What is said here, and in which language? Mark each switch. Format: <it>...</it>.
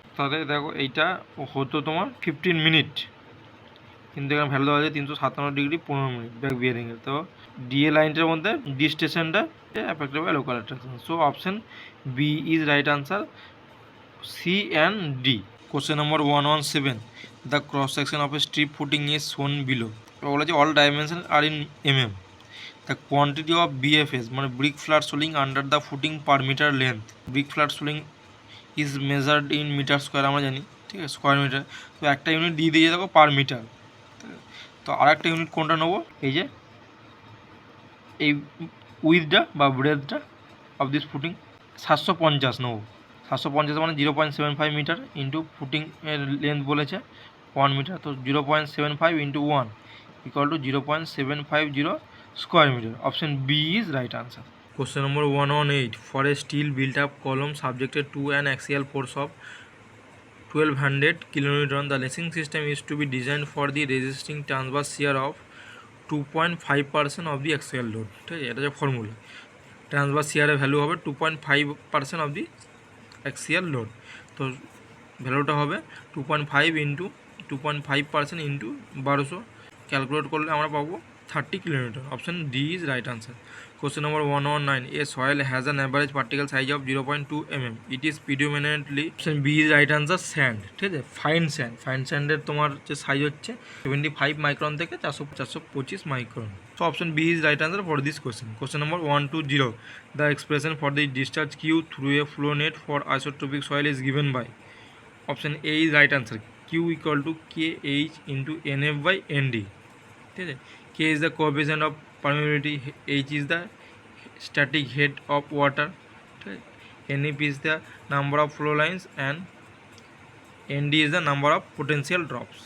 <bn>তাহলে দেখো এইটা হতো তোমার 15 মিনিট, কিন্তু এখানে ভ্যালু দেওয়া আছে 357 ডিগ্রি 15 মিনিট ব্যাক বিয়ারিংয়ের। তো ডিএ লাইনটার মধ্যে ডি স্টেশনটা affected by local attraction.</bn> <en>So option B is right answer, C and D. Question number 117, the cross section of a strip footing is shown below.</en> <bn>বলা আছে</bn> <en>all dimension are in mm, the quantity of BFS মানে brick flat soiling under the footing per meter length, brick flat soiling is measured in meter square</en> <bn>আমরা জানি, ঠিক আছে,</bn> <en>Square meter.</en> <bn>তো একটা ইউনিট দিয়ে দিয়ে দেখো পার মিটার, তো আর একটা ইউনিট কোনটা নেবো? এই যে এই উইথটা বা ব্রেথটা অফ দিস ফুটিং 750 নেবো।</bn> <en>750 মানে 0.75 meter into footing এর length বলেছে 1 মিটার, তো 0.75 into 1 equal to 0.750 square meter. Option B is right answer. Question number 118, for a steel built up column subjected to an axial force of 1200 kN, the lacing system is to be designed for the resisting transverse shear of 2.5% of the axial load.</en> <bn>ঠিক আছে, এটা যে formula, transverse শিয়ারের value হবে 2.5% of the axial load. তো ভ্যালুটা হবে 2.5 into 2.5% into 1200, calculate করলে আমরা পাবো 30 kilometre.</bn> <en>Option D is right answer. Question number 119, a soil has an average particle size of 0.2 mm, it is predominantly, option B is right answer, sand.</en> <bn>ঠিক আছে, fine sand, fine স্যান্ডের তোমার যে size হচ্ছে 75 micron থেকে 425 micron.</bn> <en>So option B is right answer for this question. Question number 120, the expression for the discharge Q through a flow net for isotropic soil is given by. Option A is right answer, Q equal to KH into NF by ND. ঠিক আছে, K is the coefficient of permeability, H is the static head of water, ঠিক আছে, NF is the number of flow lines and ND is the number of potential drops.</en>